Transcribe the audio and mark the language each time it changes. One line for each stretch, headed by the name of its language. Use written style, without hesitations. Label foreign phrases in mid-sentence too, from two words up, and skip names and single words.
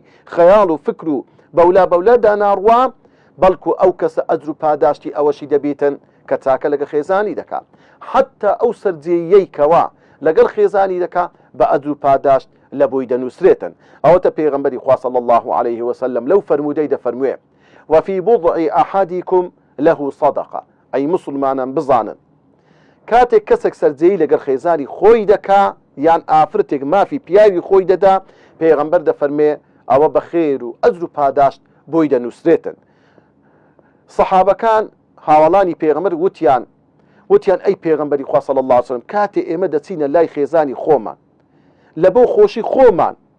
Central Kurdish: خەیاڵ و فکر و بەولا داناڕوا بەڵکو ئەو کەسە ئەجر و پاداشتی ئەوەشی دەبێتن کە چاکە لەگە خێزانی دەکا حتا ئەو سەرجێیەی کەوا لەگەڵ خێزانی دەکا بە ئەجر و پاداشت لە بۆی دەنووسرێتن ئەوەتە پێغەمبەری خوا
Arabic: صلی الله عليه وسلم
Central Kurdish: لەو فەرمودەی دەفەرموێ
Arabic: وفي بضع أحدكم له صدقة
Central Kurdish: أي مسلمانان بزانن کاتێک کەسێک سەرجەیی لەگەڵ خێزانی خۆی دەکا یان ئافرەتێک مافی پیاوی خۆی دەدا پێغەمبەر دەفەرمێ ئەوە بە خێر و ئەجر و پاداشت بۆی دەنووسرێتن سەحابەکان هاوڵانی پێغەمبەر وتیان ئەی پێغەمبەری خوا
Arabic: صلی الله عليه وسلم
Central Kurdish: کاتێ ئێمە دەچینە لای خێزانی خۆمان لە بۆ خۆشی خۆمان